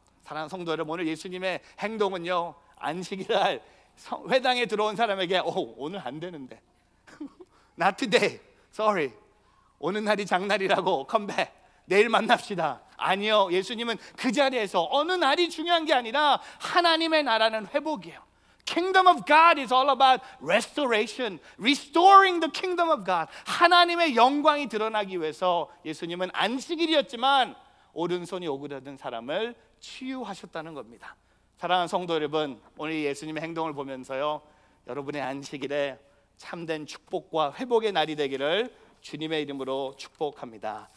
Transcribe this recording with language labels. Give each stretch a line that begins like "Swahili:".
Korean: 사랑하는 성도 여러분, 오늘 예수님의 행동은요, 안식일 날 회당에 들어온 사람에게 오늘 안 되는데
English: Not today, sorry,
Korean: 오는 날이 장날이라고 컴백, 내일 만납시다. 아니요, 예수님은 그 자리에서 어느 날이 중요한 게 아니라 하나님의 나라는 회복이에요.
English: Kingdom of God is all about restoration, restoring the kingdom of God.
Korean: 하나님의 영광이 드러나기 위해서 예수님은 안식일이었지만 오른손이 오그라든 사람을 치유하셨다는 겁니다. 사랑하는 성도 여러분, 오늘 예수님의 행동을 보면서요, 여러분의 안식일에 참된 축복과 회복의 날이 되기를 주님의 이름으로 축복합니다.